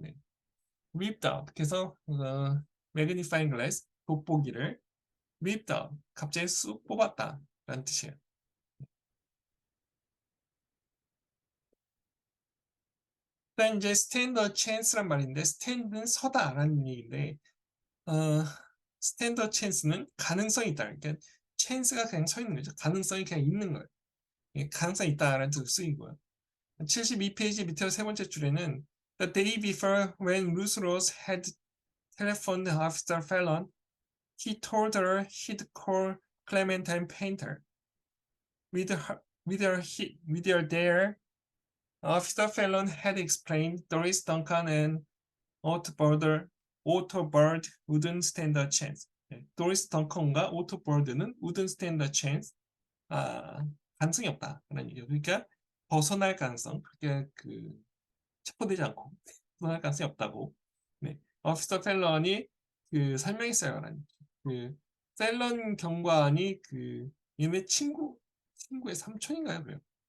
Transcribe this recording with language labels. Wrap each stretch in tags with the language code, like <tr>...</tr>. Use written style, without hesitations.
<ko>네.</ko> <en>whipped out.</en> <ko>그래서</ko> <en>magnifying glass</en> <ko>돋보기를</ko> <en>whipped out.</en> <ko>갑자기 쑥 뽑았다. 라는 뜻이에요. 그다음 이제</ko> <en>stand a chance</en> <ko>란 말인데 stand는 서다라는 얘기인데 stand a chance는 가능성이 있다. 그러니까 chance가 그냥 서 있는 거죠. 가능성이 그냥 있는 거예요. 가능성이 있다라는 뜻으로 쓰인 거예요. 72페이지 밑에 세 번째 줄에는</ko> <en>The day before when Ruth Rose had telephoned Officer Fallon, he told her he'd call Clementine Painter. With her there, Officer Fallon had explained Doris Duncan and Otto Bird wouldn't stand a chance.</en> <ko>도리스 덩컨과 오토 버드는</ko> <en>wouldn't stand a chance.</en> <ko>가능성이 없다라는 얘기죠. 그러니까 벗어날 가능성, 그게 체포되지 않고 벗어날 가능성이 없다고. 네, 오피서 펠런이 설명했어요. 그 펠런 경관이 얘네 친구의 삼촌인가요? 그래요.</ko>